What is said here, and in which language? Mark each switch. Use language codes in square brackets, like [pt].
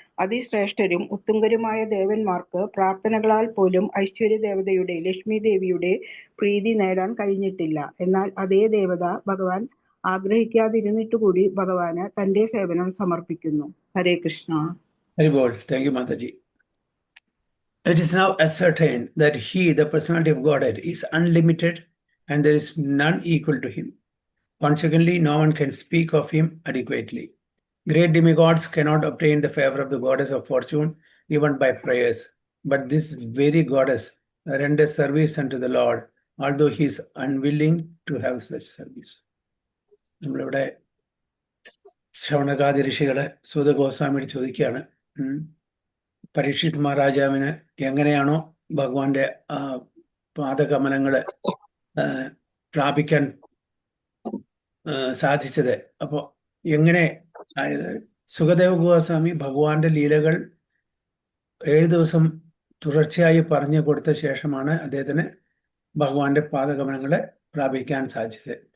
[ml] അതിശ്രേഷ്ഠരും ഉത്തുംഗരുമായ ദേവന്മാർക്ക് പ്രാർത്ഥനകളാൽ പോലും ഐശ്വര്യദേവതയുടെ ലക്ഷ്മി ദേവിയുടെ പ്രീതി നേടാൻ കഴിഞ്ഞിട്ടില്ല. എന്നാൽ അതേ ദേവത ഭഗവാൻ ആഗ്രഹിക്കാതിരുന്നിട്ടുകൂടി ഭഗവാന് തന്റെ സേവനം സമർപ്പിക്കുന്നു. ഹരേ Krishna. [en] Hare Bol. Thank you, Mataji. It is now ascertained that He, the personality of Godhead, is unlimited and there is none equal to Him. Consequently, no one can speak of Him adequately. Great demigods cannot obtain the favor of the goddess of fortune even by prayers. But this very goddess renders service unto the Lord although he is unwilling to have such service. [ml] നമ്മളിവിടെ ശൗനകാദി ഋഷികളെ സൂത ഗോസ്വാമിയോട് ചോദിക്കുകയാണ്, പരീക്ഷിത് മഹാരാജാവിന് എങ്ങനെയാണോ ഭഗവാന്റെ പാദകമലങ്ങള് പ്രാപിക്കാൻ സാധിച്ചത്, അപ്പോൾ എങ്ങനെ, സുഖദേവ് ഗോസ്വാമി ഭഗവാന്റെ ലീലകൾ 7 ദിവസം തുടർച്ചയായി പറഞ്ഞു കൊടുത്ത ശേഷമാണ് അദ്ദേഹത്തിന് ഭഗവാന്റെ പാദകമലങ്ങളെ പ്രാപിക്കാൻ സാധിച്ചത്.